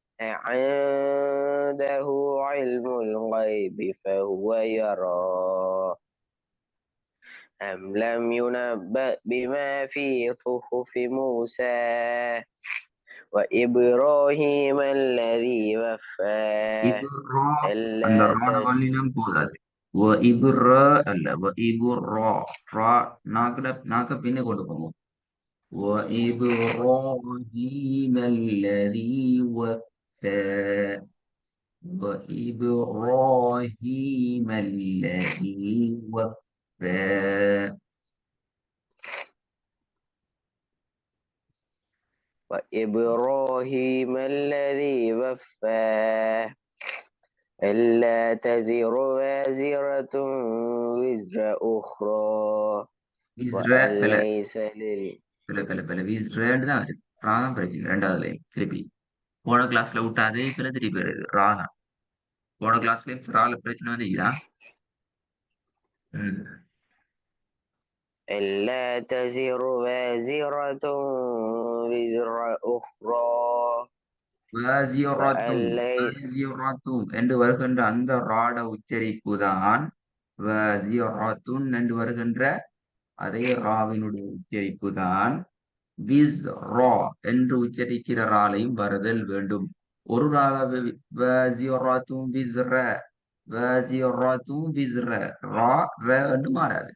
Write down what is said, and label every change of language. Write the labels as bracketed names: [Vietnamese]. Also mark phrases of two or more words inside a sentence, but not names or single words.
[Arabic] عنده علم الغيب فهو يرى أم لم ينبأ بما في صحف موسى وإبراهيم الذي وفى [Tamil] அந்த [Arabic] ألا [Tamil] ராட வல்லினம் போதாது. அல்ல நாக்க பின்ன கொண்டு போங்க. [Arabic] وإبراهيم الذي وفى وإبراهيم الذي وفى وإبراهيم الذي وفى ألا تزر وازرة وزر أخرى وأن ليس [Tamil] விஸ்ரேன்னு தான் வருது. ராகம் பிரச்சனை ரெண்டாவதுலையும் திருப்பி போன கிளாஸ்ல விட்டு அதே பிள்ளை திருப்பி வருது ராகம். போன கிளாஸ்லயும் ரால பிரச்சனை வந்தீங்களா? [Arabic] ألا تزر وازرة وزر أخرى وأن ليس [Tamil] என்று வருகின்ற அந்த ராட உச்சரிப்பு தான் என்று வருகின்ற அதே ராவினுடைய உச்சரிப்பு தான் விஸ் ரா என்று உச்சரிக்கிற ராலையும் வருதல் வேண்டும். ஒரு ராவை என்று மாறாது.